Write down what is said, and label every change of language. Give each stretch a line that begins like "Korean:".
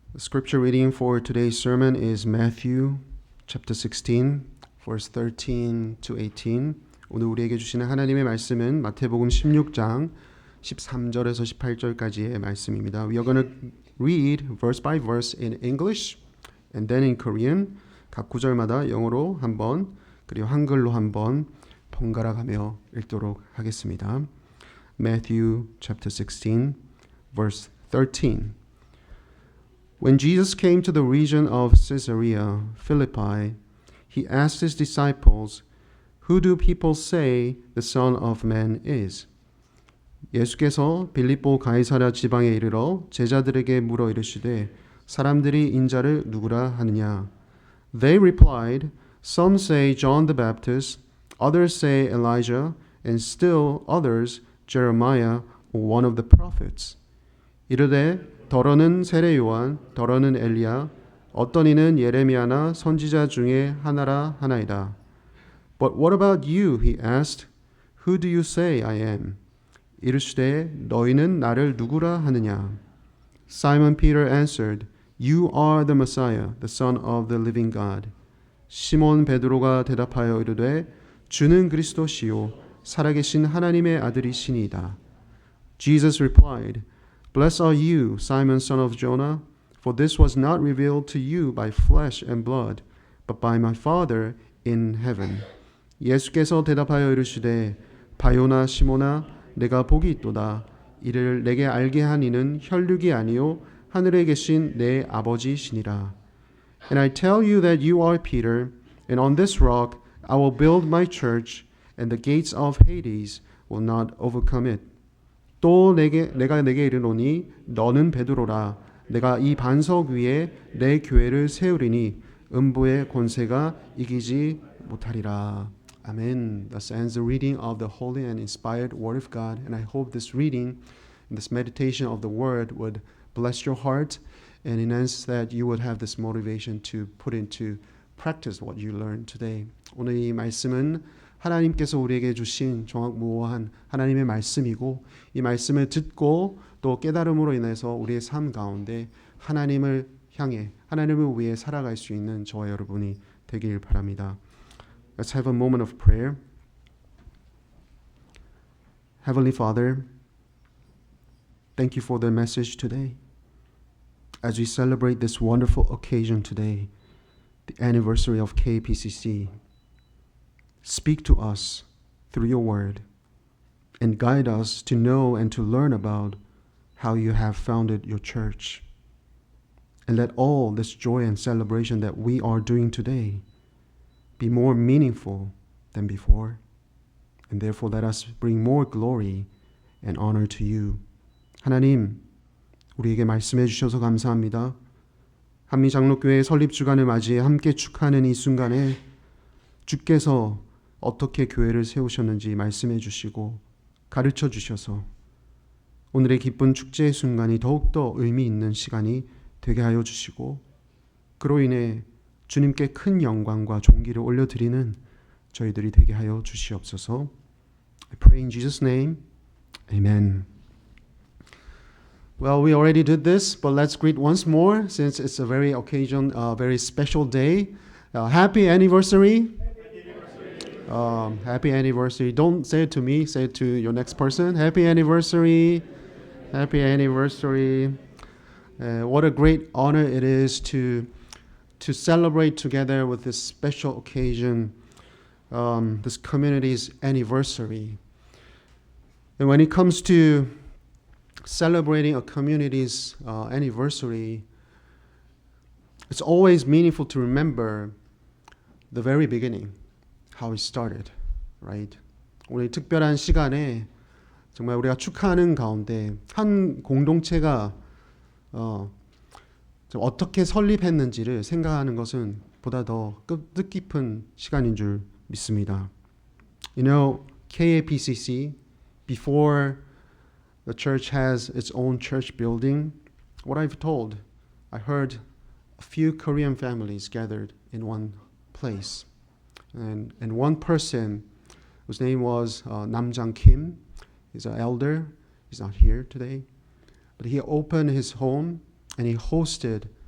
English: The scripture reading for today's sermon is Matthew chapter 16, verse 13 to 18.
Korean: 오늘 우리에게 주시는 하나님의 말씀은 마태복음 16장 13절에서 18절까지의 말씀입니다.
English: We are going to read verse by verse in English and then in Korean.
Korean: 각 구절마다 영어로 한번 그리고 한글로 한번 번갈아 가며 읽도록 하겠습니다.
English: Matthew chapter 16, verse 13. When Jesus came to the region of Caesarea Philippi, he asked his disciples, Who do people say the Son of Man is?
Korean: 예수께서 빌립보 가이사랴 지방에 이르러 제자들에게 물어 이르시되 사람들이 인자를 누구라 하느냐?
English: They replied, Some say John the Baptist, others say Elijah, and still others Jeremiah or one of the prophets.
Korean: 이르되 더러는 세례 요한, 더러는 엘리야, 어떤 이는 예레미야나 선지자 중에 하나라 하나이다.
English: But what about you? He asked. Who do you say I am?
Korean: 이르시되 너희는 나를 누구라 하느냐?
English: Simon Peter answered, You are the Messiah, the Son of the living God.
Korean: 시몬 베드로가 대답하여 이르되 주는 그리스도시요 살아계신 하나님의 아들이시니이다.
English: Jesus replied, Blessed are you, Simon son of Jonah, for this was not revealed to you by flesh and blood, but by my Father in heaven.
Korean: 예수께서 대답하여 이르시되 바요나 시모나 내가 복이 있도다. 이를 내게 알게 한 이는 혈육이 아니요 하늘에 계신 내 아버지시니라.
English: And I tell you that you are Peter, and on this rock I will build my church, and the gates of Hades will not overcome it.
Korean: 또 내가 내게 이르노니 너는 베드로라. 내가 이 반석 위에 내 교회를 세우리니 음부의 권세가 이기지 못하리라.
English: Amen. Thus ends the reading of the holy and inspired Word of God. And I hope this reading and this meditation of the Word would bless your heart and enhance that you would have this motivation to put into practice what you learned today.
Korean: 오늘 이 말씀은 하나님께서 우리에게 주신 정확무오한 하나님의 말씀이고 이 말씀을 듣고 또 깨달음으로 인해서 우리의 삶 가운데 하나님을 향해 하나님을 위해 살아갈 수 있는 저와 여러분이 되길 바랍니다.
English: Let's have a moment of prayer. Heavenly Father, thank you for the message today. As we celebrate this wonderful occasion today, the anniversary of KPCC, speak to us through your word and guide us to know and to learn about how you have founded your church. And let all this joy and celebration that we are doing today be more meaningful than before. And therefore let us bring more glory and honor to you.
Korean: 하나님, 우리에게 말씀해 주셔서 감사합니다. 한미장로교회 설립주간을 맞이해 함께 축하하는 이 순간에 주께서 어떻게 교회를 세우셨는지 말씀해 주시고 가르쳐 주셔서 오늘의 기쁜 축제의 순간이 더욱더 의미 있는 시간이 되게 하여 주시고 그로 인해 주님께 큰 영광과 존귀를 올려드리는 저희들이 되게 하여 주시옵소서.
English: I pray in Jesus' name. Amen. Well, we already did this, but let's greet once more since it's a very very special day. Happy anniversary. Happy anniversary. Don't say it to me, say it to your next person. Happy anniversary. Happy anniversary. What a great honor it is to celebrate together with this special occasion, this community's anniversary. And when it comes to celebrating a community's anniversary, it's always meaningful to remember the very beginning. How it started, right?
Korean: 오늘 특별한 시간에 정말 우리가 축하하는 가운데 한 공동체가 어떻게 설립했는지를 생각하는 것은 보다 더 뜻깊은 시간인 줄 믿습니다.
English: You know, KAPCC, before the church has its own church building, what I've told, I heard a few Korean families gathered in one place. And one person whose name was Nam Jang Kim, he's an elder, he's not here today, but he opened his home and he hosted